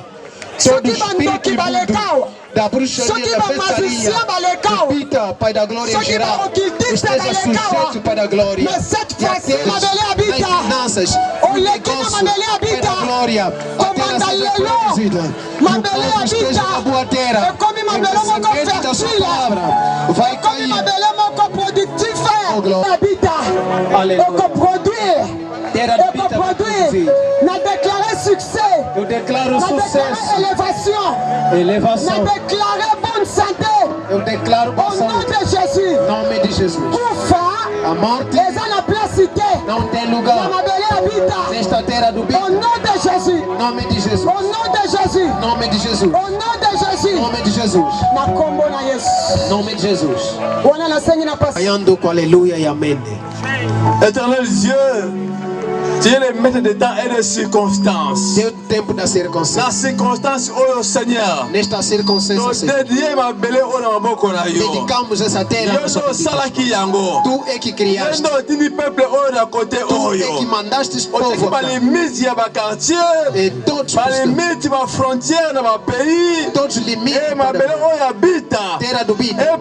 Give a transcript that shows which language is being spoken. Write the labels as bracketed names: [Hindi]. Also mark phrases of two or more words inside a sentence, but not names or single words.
[Portuguese] Todo espírito imundo da bruxaria, da feitiçaria, do Bita, Pai da glória em geral, esteja sujeito, Pai da glória, e aqueles nas finanças, no negócio, Pai da glória, a terra seja produzida, e o povo esteja na boa terra, porque o semente da sua palavra vai cair. Oh, glória. Aleluia. Terra do Bita vai produzir. Eu declaro sucesso, elevação. Eu declaro [French] bonne santé. [Portuguese] Em nome de Jesus. A morte não tem lugar nesta terra do Bita. Em nome de Jesus. Em nome de Jesus. Em nome de Jesus. Em nome de Jesus. Ayando com aleluia e amém. [French] Éternel Dieu, tu es le maître des temps et des circonstances. [Portuguese] Deus do tempo da circunstância. [French] Na circonstance, oh Seigneur. [Portuguese] Nesta circunstância, dedicamos essa terra. Tu é que criaste. Tu é que mandaste o povo. E todos os limites terra do Bita.